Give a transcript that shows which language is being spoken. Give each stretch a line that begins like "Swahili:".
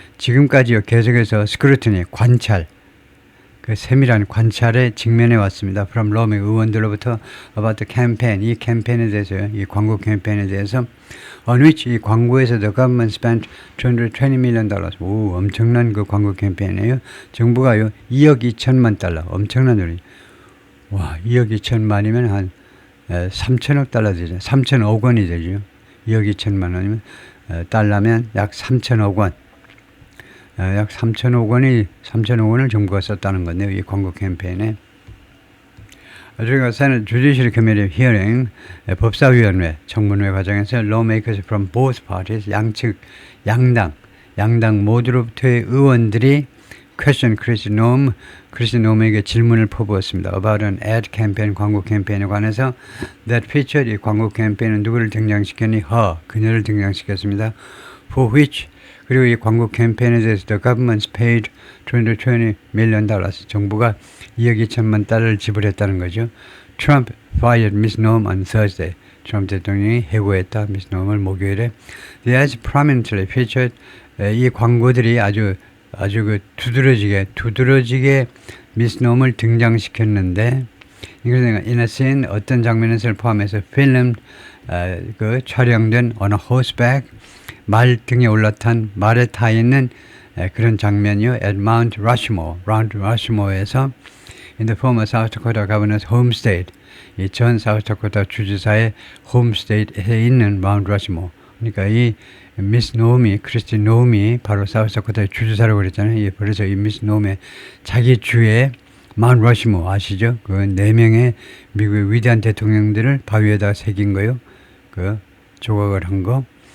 Korean: 지금까지요 계속해서 scrutiny 관찰 그 세밀한 관찰에 직면해 왔습니다.
English: From lawmakers
Korean: 의원들로부터
English: about the campaign
Korean: 이 캠페인에 대해서요. 이 광고 캠페인에 대해서
English: on which
Korean: 이 광고에서
English: the government spent $220 million.
Korean: 오 엄청난 그 광고 캠페인이에요. 정부가요 2억 2천만 달러 엄청난 돈이. 와 2억 2천만이면 한 3천억 달러 되죠. 3천억 원이 되죠. 2억 2천만 원이면 달러면 약 3천억 원. 약 3천억 원을 정부가 썼다는 건데요. 이 광고 캠페인에. 저희가
English: Senate Judiciary Committee hearing
Korean: 법사위원회 청문회 과정에서
English: lawmakers from both parties
Korean: 양측 양당 모두로부터의 의원들이 question Chris Noem에게 질문을 퍼부었습니다.
English: About an ad campaign
Korean: 광고 캠페인에 관해서
English: that featured
Korean: 이 광고 캠페인은 누구를 등장시켰니? 그녀를 등장시켰습니다.
English: For which
Korean: 그리고 이 광고 캠페인에 대해서
English: the government paid $220 million.
Korean: 정부가 2억 2천만 달러를 지불했다는 거죠.
English: Trump fired Miss Noem on Thursday.
Korean: 트럼프 대통령이 해고했다. Miss Noem을 목요일에.
English: The ads prominently featured
Korean: 이 광고들이 아주 그 두드러지게 Miss Noem을 등장시켰는데 이것은
English: in a scene
Korean: 어떤 장면에서 포함해서 filmed 그 촬영된
English: on a horseback
Korean: 말 등에 올라탄 말에 타 있는 그런 장면이요.
English: At Mount Rushmore에서 in the former South Dakota governor's home state
Korean: 이 전 사우스다코타 주지사의 홈 스테이트에 있는 마운트 러시모. 그러니까 이 미스 노움이 크리스티 노움이 바로 사우스다코타의 주지사라고 그랬잖아요. 그래서 이 미스 노움의 자기 주에 마운트 러시모 아시죠? 그 4명의 미국의 위대한 대통령들을 바위에다 새긴 거요. 그 조각을 한 거.